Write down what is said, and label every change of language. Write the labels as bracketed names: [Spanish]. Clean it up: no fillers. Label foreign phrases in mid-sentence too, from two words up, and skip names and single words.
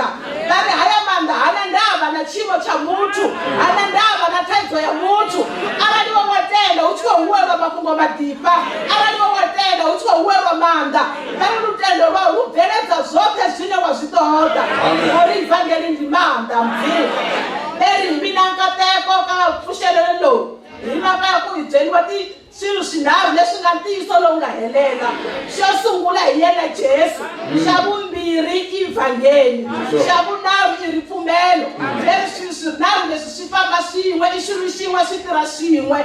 [Venda] Vari haya manda hana ndava na tshiwo tsha muthu, hana ndava na thaidzo ya muthu. Arali wo watenda hu tshi khou huwelwa mafhungo madipa, arali wo watenda hu tshi khou huwelwa manda, vari lutendo lwa hu bveledza zwoṱhe zwine wa zwi ṱoḓa ngauri ivangeli ndi manda mdzimu. [Tsonga] Leri mina nkateko ka pfuxelelo lowu hi mhaka ya ku hi byeriwa swilo swinharhu leswi nga ntiyiso lowu nga helela. Xo sungula hi yena Jesu, xa vumbirhi i ivangeli, xa vunharhu i ripfumelo. Leswi swinharhu leswi swi famba swin'we, i xilo xin'we swi tirha swin'we.